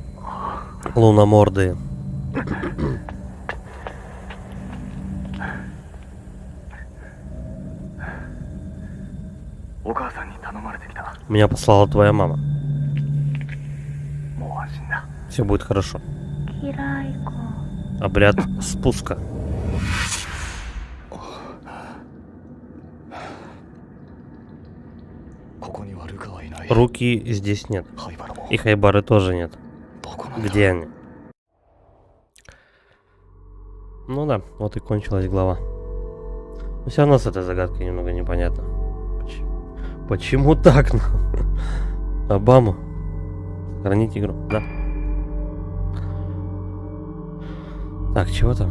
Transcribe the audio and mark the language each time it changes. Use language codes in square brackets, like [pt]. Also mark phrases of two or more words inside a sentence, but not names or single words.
[ru] Луномордые. [ja] お母さんに頼まれてきた。 [ru] Меня послала твоя мама. [ja] もう安心だ。 [ru] Все будет хорошо. [ja] キライコ。 [ru] Обряд спуска. [ja] ここにはルカはいない。 [ru] Руки здесь нет. [ja] ハイバラも [ru] И Хайбары тоже нет. [ja] どこなんだ。 [ru] Где они? Ну да, вот и кончилась глава. Но все равно с этой загадкой немного непонятно. Почему так? Обама. Хранить игру, да. Так, чего там?